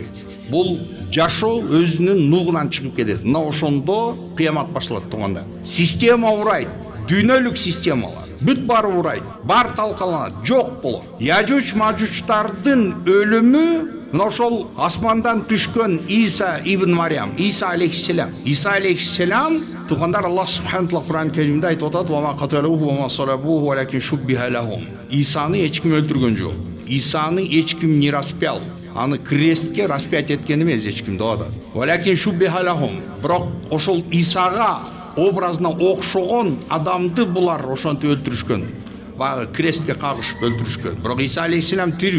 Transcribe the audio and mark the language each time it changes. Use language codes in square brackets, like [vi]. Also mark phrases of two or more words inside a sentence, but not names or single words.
[ky] Бул жашоо өзүнүн нугунан чыгып кетет. Мына ошондо кыямат башталат туугандар. Система урайт, дүйнөлүк системалар бүт баары урайт, бар талкаланат, жок болот. Яжуч мажучтардын өлүмү мына ошол асмандан түшкөн Иса ибн Марьям, Иса алейхиссалам. Иса алейхиссалам туугандар, [ar] الله سبحانه و [ky] Кур'ан Керимде айтып атат: [ar] "وما قتلوه وما صلبوه ولكن شبه لهم". [ky] Исаны эч ким өлтүргөн жок. Исаны эч ким [ru] не распял. [ky] Аны крестке распять эткен эмес эч ким деп атат. [ar] ولكن شبه لهم. [ky] Бирок ошол Исага образына окшогон адамды булар ошентип өлтүрүшкөн. Багы крестке кагышып өлтүрүшкөн. Бирок Иса алейхиссалам тирүү.